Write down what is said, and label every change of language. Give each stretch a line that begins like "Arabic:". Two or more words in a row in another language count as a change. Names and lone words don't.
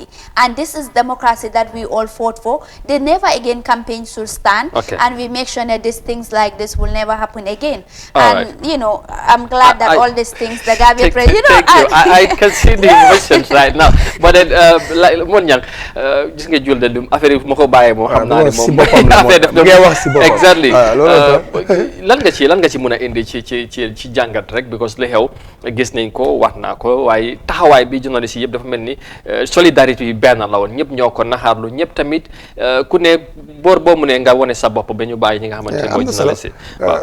English: And this is democracy that we all fought for. The Never Again campaign should stand, and we make sure that these things like this will never happen again. I'm glad that all these things, the Gambia Press, I can see the emotions right now. But then, like, just get you the affair of Moko Baye Mohammed.
Wolof: boppam la moo ngay wax si boppam exactly loolu lan nga ci mën a indi ci jàngat rek because li xew gis nañ ko wax naa ko waaye taxawaay bi journaliste yi yëpp dafa mel ni solidarité yi benn la woon ñëpp ñoo ko naxaarlu ñëpp tamit ku ne boor boo mu ne nga wane sa bopp ba ñu bàyyi ñi nga xamante ne mooy journaliste yi waaw